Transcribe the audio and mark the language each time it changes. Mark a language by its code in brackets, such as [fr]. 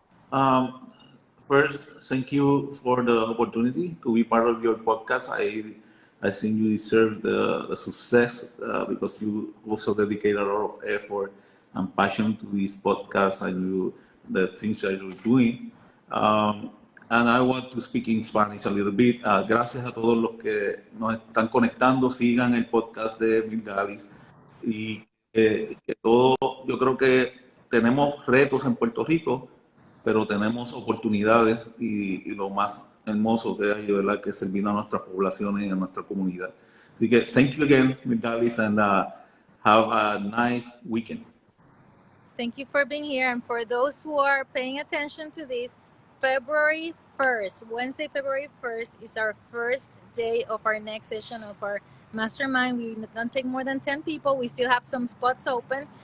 [en] Um, First, thank you for the opportunity to be part of your podcast. I think you deserve the success because you also dedicate a lot of effort and passion to this podcast and the things that you're doing. And I want to speak in Spanish a little bit. [es] Gracias a todos los que nos están conectando. Sigan el podcast de Mildalis y que todo, yo creo que tenemos retos en Puerto Rico, pero tenemos oportunidades y lo más hermoso que hay, ¿verdad? Que es servir a nuestras poblaciones y a nuestra comunidad. Así que, [en] thank you again, Miguelis, and Have a nice weekend. Thank you for being here. And for those who are paying attention to this, February 1st, Wednesday, February 1st, is our first day of our next session of our mastermind. We don't take more than 10 people. We still have some spots open.